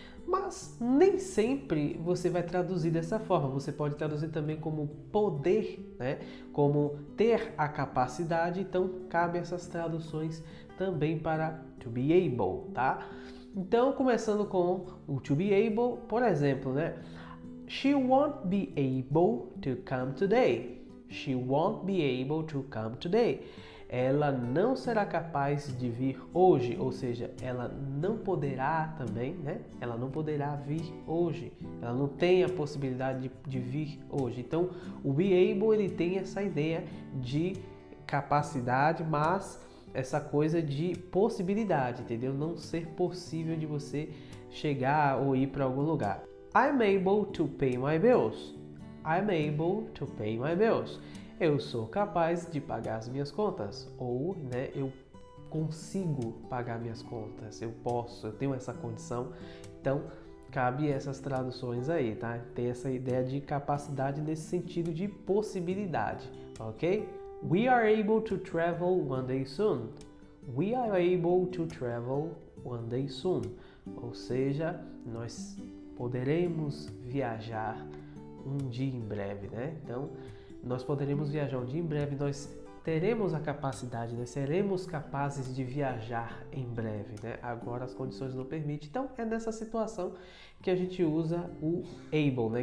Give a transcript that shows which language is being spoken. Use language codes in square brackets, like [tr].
[pt] Mas nem sempre você vai traduzir dessa forma, você pode traduzir também como poder, né? Como ter a capacidade, então cabe essas traduções também para to be able, tá? Então começando com o to be able, por exemplo, né? [en] She won't be able to come today. She won't be able to come today. [pt] Ela não será capaz de vir hoje, ou seja, ela não poderá também, né? Ela não poderá vir hoje. Ela não tem a possibilidade de vir hoje. Então, o be able ele tem essa ideia de capacidade, mas essa coisa de possibilidade, entendeu? Não ser possível de você chegar ou ir para algum lugar. [en] I'm able to pay my bills. I'm able to pay my bills. [pt] Eu sou capaz de pagar as minhas contas. Ou, né, eu consigo pagar minhas contas. Eu posso, eu tenho essa condição. Então, cabe essas traduções aí, tá? Tem essa ideia de capacidade nesse sentido de possibilidade, ok? [en] We are able to travel one day soon. We are able to travel one day soon. [pt] Ou seja, nós poderemos viajar um dia em breve, né? Então, nós poderemos viajar um dia em breve, nós teremos a capacidade, né? Seremos capazes de viajar em breve, né? Agora as condições não permitem. Então, é nessa situação que a gente usa o able, né?